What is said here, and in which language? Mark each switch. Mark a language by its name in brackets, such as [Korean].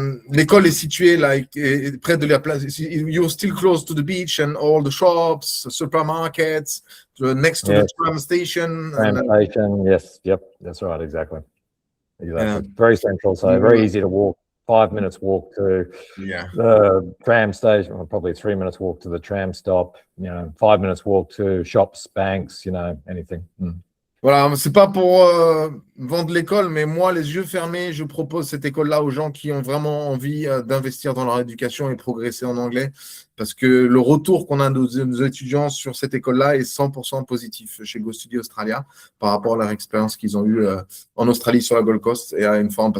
[French] L'école est située près de la place. [English] You're still close to the beach and all the shops, supermarkets, next to the tram station. Yes, yep, that's right, exactly. Very central, so very easy to walk. 5 minutes walk to the tram station, or probably 3 minutes walk to the tram stop. 5 minutes walk to shops, banks, anything. [French] Voilà, c'est pas pour vendre l'école, mais moi, les yeux fermés, je propose cette école-là aux gens qui ont vraiment envie d'investir dans leur éducation et progresser en anglais, parce que le retour qu'on a de nos étudiants sur cette école-là est 100% positif chez Go Study Australia par rapport à leur expérience qu'ils ont eue en Australie sur la Gold Coast et à Inforum.